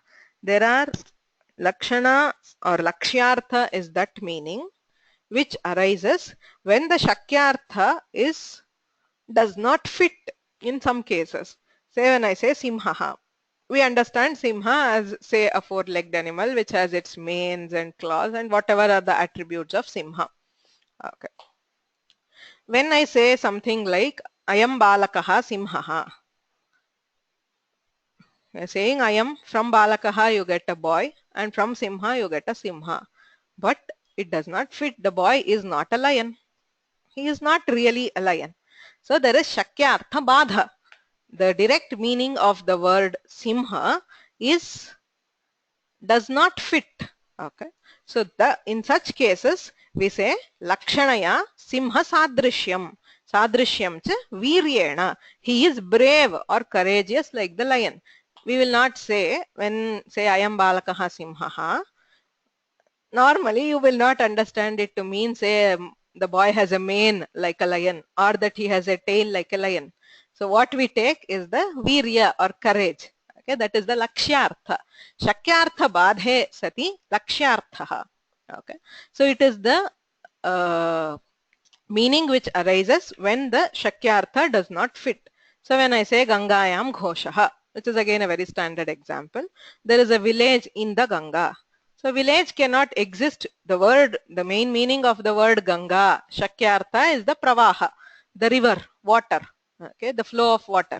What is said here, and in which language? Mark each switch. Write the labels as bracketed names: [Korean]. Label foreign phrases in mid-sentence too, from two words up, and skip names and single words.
[English] There are Lakshana or Lakshyartha is that meaning which arises when the Shakyartha does not fit in some cases. Say when I say Simhaha, we understand Simha as, say, a four-legged animal which has its manes and claws and whatever are the attributes of Simha. Okay. When I say something like [Sanskrit] Ayam balakaha simhaha, [English] saying I am from balakaha you get a boy and from simha you get a simha, but it does not fit. The boy is not a lion. He is not really a lion. So there is [Sanskrit] shakyartha badha. [English] The direct meaning of the word simha is does not fit. Okay, so in such cases we say [Sanskrit] lakshanaya simha sadrishyam. Sadrishyam cha viryena. [English] He is brave or courageous like the lion. We will not say, when say I am [Sanskrit] balakaha simhaha, [English] normally you will not understand it to mean say the boy has a mane like a lion or that he has a tail like a lion. So what we take is the virya or courage. Okay, that is the lakshyartha. [Sanskrit] Shakyartha badhe sati lakshyartha. [English] Okay, so it is the meaning which arises when the shakyartha does not fit. So when I say [Sanskrit] Gangayam Ghoshaha, [English] which is again a very standard example, there is a village in the Ganga. So village cannot exist. The main meaning of the word Ganga, shakyartha, is the pravaha, the river, water, okay, the flow of water.